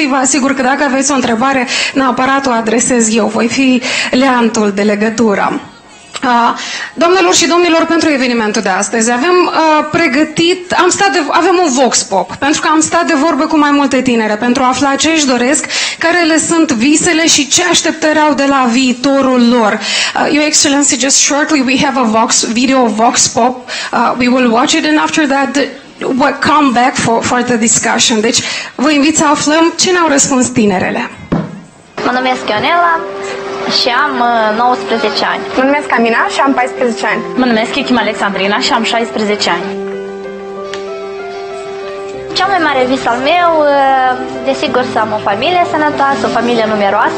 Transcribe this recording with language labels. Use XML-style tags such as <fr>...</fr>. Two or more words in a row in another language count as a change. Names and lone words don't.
<ro>Vă asigur că dacă aveți o întrebare, neapărat o adresez eu, voi fi leantul de legătură. Doamnelor și domnilor, pentru evenimentul de astăzi avem pregătit, avem un</ro> <en>vox pop,</en> <ro>pentru că am stat de vorbă cu mai multe tinere pentru a afla ce își doresc, care le sunt visele și ce așteptări au de la viitorul lor.</ro> <en>Your Excellency, just shortly we have a video vox pop. We will watch it and after that we'll come back for the discussion.</en> <ro>Deci vă invit să aflăm ce ne-au răspuns tinerele. Mă numesc Ionela și am 19 ani. Mă numesc Amina și am 14 ani. Mă numesc Echim Alexandrina și am 16 ani. Cel mai mare vis al meu, desigur, să am o familie sănătoasă, o familie numeroasă.</ro>